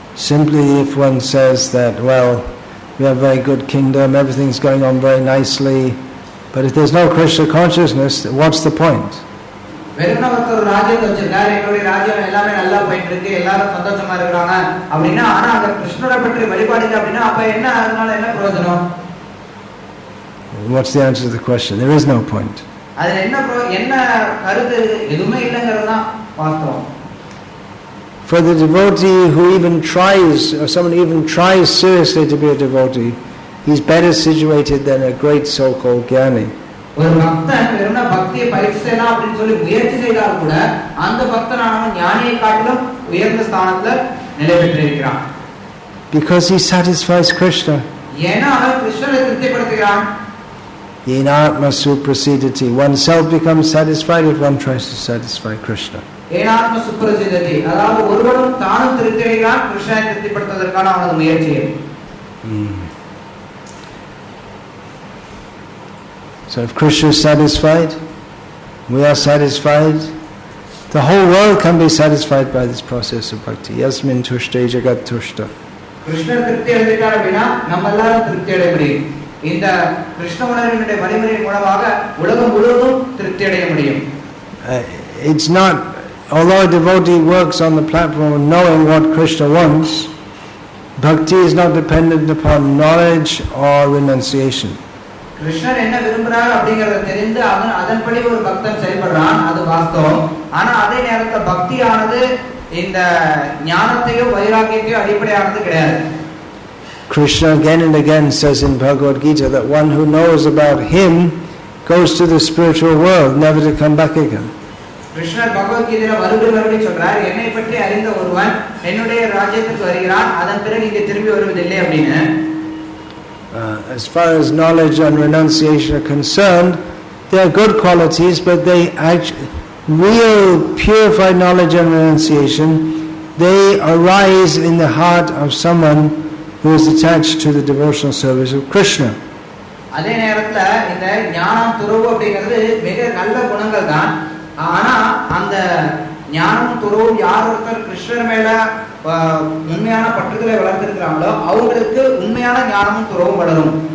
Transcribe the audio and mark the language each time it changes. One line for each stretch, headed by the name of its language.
English: Simply if one says that, well, we have a very good kingdom, everything's going on very nicely, but if there's no Krishna consciousness, what's the point?
Tamil: வெறுமனே ஒரு ராஜ்யத்தை வச்சிருக்காரு, எங்களுடைய ராஜ்யம் எல்லாமே நல்லா போயிட்டு இருக்கு, எல்லாரும் சந்தோஷமா இருக்கிறாங்க அப்படின்னா, ஆனா அந்த கிருஷ்ணரை பற்றி வழிபாடு இல்லை அப்படின்னா அப்ப என்ன, அதனால என்ன பிரயோஜனம்?
English: What's the answer to the question? There is no point.
Tamil: அதுல என்ன கருத்து? எதுவுமே இல்லைங்கிறது தான் வாஸ்தவம்.
English: For the devotee who even tries, or someone even tries seriously to be a devotee, he's better situated than a great so-called jnani.
Tamil: ஒரு பக்தன் வெறுமனே பக்தியை பயிற்சி செய்யலாம் அப்படின்னு சொல்லி முயற்சி செய்தால் கூட அந்த பக்தனானவன் ஞானியை காட்டிலும் உயர்ந்த ஸ்தானத்துல நிலை பெற்றிருக்கிறான்.
English: Because he satisfies Krishna.
Tamil: ஏன்னா அவன் கிருஷ்ணரை திருப்திப்படுத்துகிறான்.
Sanskrit: Enatma suprasidati.
English: Oneself becomes satisfied if one tries to satisfy Krishna.
Sanskrit: ஏனாத்ம சுப்ரசிததி,
Tamil: அதாவது ஒருவனும் தானும் திருப்தி அடைகிறான் கிருஷ்ணரை திருப்திப்படுத்துவதற்கான அவனது முயற்சியை.
English: So if Krishna is satisfied, we are satisfied, the whole world can be satisfied by this process of bhakti.
Sanskrit: Yasmin tushta jagat tushta.
Tamil: கிருஷ்ணர் திருப்தி அடைந்தார் அப்படின்னா நம்ம எல்லாரும் திருப்தி அடைய முடியும். இந்த கிருஷ்ண உணர்வினுடைய வழிமுறையின் மூலமாக உலகம் முழுவதும் திருப்தி அடைய முடியும்.
English: It's not, although a devotee works on the platform of knowing what Krishna wants, bhakti is not dependent upon knowledge or renunciation.
Tamil: கிருஷ்ணர் என்ன விரும்புறார் அப்படிங்கறத தெரிந்து அதன்படி ஒரு பக்தன் செயல்படுறான், அது வாஸ்தவம். ஆனா அதே நேரத்துல பக்தியானது இந்த ஞானத்தையோ வைராகியத்தையோ அடிப்படையானது கிடையாது.
English: Krishna again and again says in Bhagavad Gita that one who knows about him goes to the spiritual world, never to come back again.
Tamil: கிருஷ்ணர் பகவத்கீதையில மறுபடியும் சொல்றார், என்னை பற்றி அறிந்த ஒருவன் என்னுடைய ராஜ்யத்துக்கு வருகிறான், அதன் பிறகு இங்கே திரும்பி வருவதில்லை அப்படின்னு.
English: As far as knowledge and renunciation are concerned, they are good qualities, but they real purified knowledge and renunciation, they arise in the heart of someone who is attached to the devotional service of Krishna.
Tamil: அதே நேரத்துல இந்த ஞானம் துறவு அப்படிங்கிறது மிக நல்ல குணங்கள் தான். ஆனா அந்த ஞானம் துறவும் யார் ஒருத்தர் கிருஷ்ணர் மேல உண்மையான பற்றுதலை வளர்த்திருக்கிறாங்களோ அவங்களுக்கு உண்மையான ஞானமும் துறவும் வளரும்.